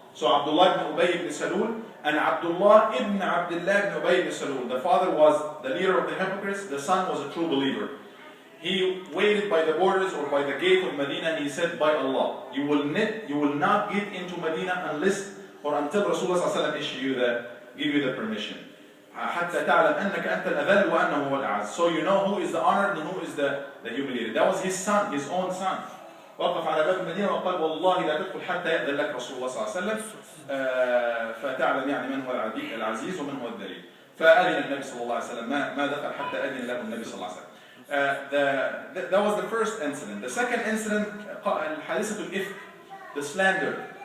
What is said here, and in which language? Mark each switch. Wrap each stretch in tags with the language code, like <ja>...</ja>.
<en>So Abdullah ibn Ubay ibn Salul and Abdullah ibn Abdullah ibn Ubay ibn Salul. The father was the leader of the hypocrites, the son was a true believer. He waited by the borders or by the gate of Medina, and he said, by Allah, you will not get into Medina unless or until Rasulullah sallallahu alaihi wasallam give you the permission.</en> <ar>حتى تعلم أنك أنت الأذل وأنه هو الأعز.</ar> <en>So you know who is the honored and who is the humiliated. That was his son, his own son.</en> <ar>وقف على باب المدينة وقال والله لا تدخل حتى يأذن لك رسول الله صلى الله عليه وسلم فتعلم من هو العزيز ومن هو الذليل. فأذن النبي صلى الله عليه وسلم ما دخل حتى أذن له النبي صلى الله عليه وسلم.</ar> <en>That was the first incident. The second incident,</en> <ar>حادثة الإفك,</ar> <en>the slander.</en>